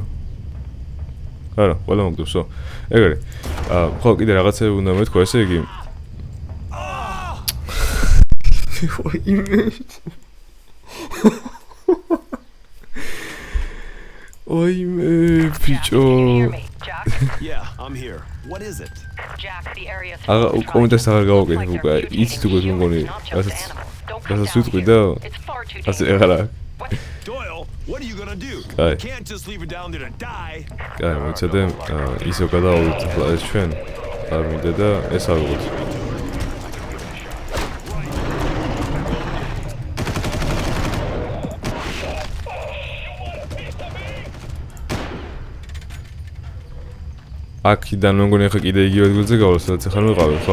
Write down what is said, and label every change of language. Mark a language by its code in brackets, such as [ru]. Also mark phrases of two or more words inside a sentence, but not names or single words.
[ka] არა, ყველა მოგდოსო. ეგ არის. ხო, კიდე რაღაცები უნდა მეთქვა, ესე იგი. ოიმე, ბიჭო. [en] Yeah, I'm here. What is it? [ka] კომენტარს აღარ გავაკეთებ უკვე. იცით უკვე თუ მგონი, რასაც ვიტყვი და ასე აღარა. [en] Doyle, what are you gonna do? Guy. Can't just leave her down there to die. [ka] კაი, მოიცადე, ისევ გადავავით ახლა ეს ჩვენ. არ მინდა და ეს ავიღოთ. აქედან მე მგონი ახლა კიდე იგივე ადგილზე გავალ, სადაც ახლა ვიყავი, ხო?